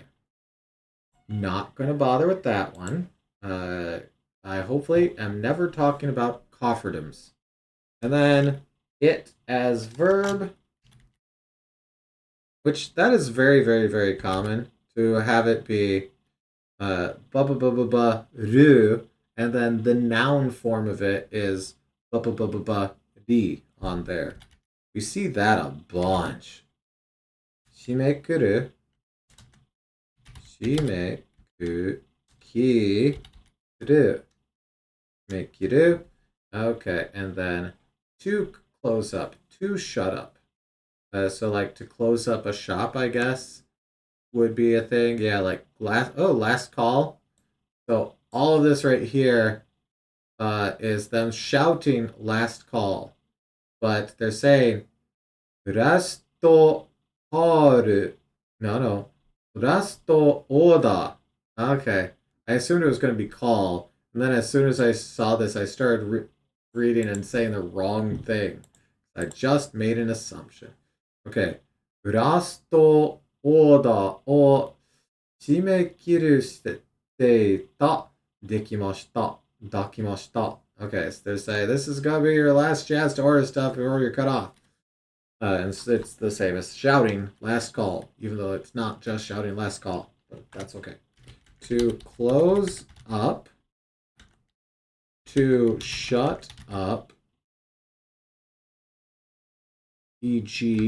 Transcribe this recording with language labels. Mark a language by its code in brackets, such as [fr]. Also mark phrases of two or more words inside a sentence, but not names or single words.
[en] Not going to bother with that one. I hopefully am never talking about cofferdoms. And then it as verb, which that is very, very, very common to have it be ba ba ba ba ba ru, and then the noun form of it is ba ba ba ba ba di on there. We see that a bunch. [ja] 締めくる、締めく、切る、締め切る. [en] Okay, and then to close up, to shut up. So like to close up a shop, I guess, would be a thing. Yeah, like last call. So all of this right here is them shouting last call. But they're saying [ja] ラストコール. [en] No. [ja] ラストオーダー. [en] Okay. I assumed it was going to be call. And then as soon as I saw this, I started reading and saying the wrong thing. I just made an assumption. [ja] Okay. Rasto order を締め切るしていた。できました。抱きました。 [en] Okay, so they say this is gonna be your last chance to order stuff before you're cut off. And it's the same as shouting last call, even though it's not just shouting last call, but that's okay. To close up, to shut up, e.g.